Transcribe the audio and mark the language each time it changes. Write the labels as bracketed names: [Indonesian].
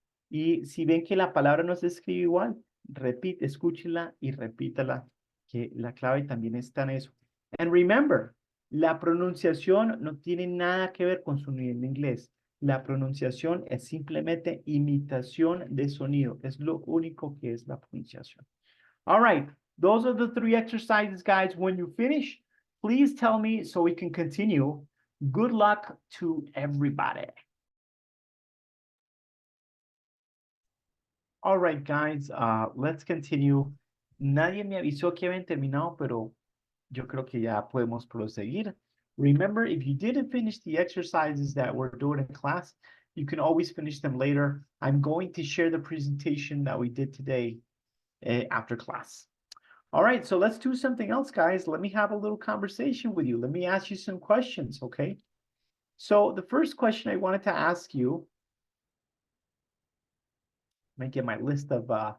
[Spanish] Y si ven que la palabra no se escribe igual, repite, escúchela y repítala, que la clave también está en eso. [English] And remember, [Spanish] la pronunciación no tiene nada que ver con su nivel de inglés. La pronunciación es simplemente imitación de sonido. Es lo único que es la pronunciación. [English] All right, those are the 3 exercises, guys. When you finish, please tell me so we can continue. Good luck to everybody. All right, guys, let's continue. Nadie me avisó que habían terminado, pero yo creo que ya podemos proseguir. Remember, if you didn't finish the exercises that we're doing in class, you can always finish them later. I'm going to share the presentation that we did today after class. All right, so let's do something else, guys. Let me have a little conversation with you. Let me ask you some questions, okay? So the first question I wanted to ask you, let me get my list of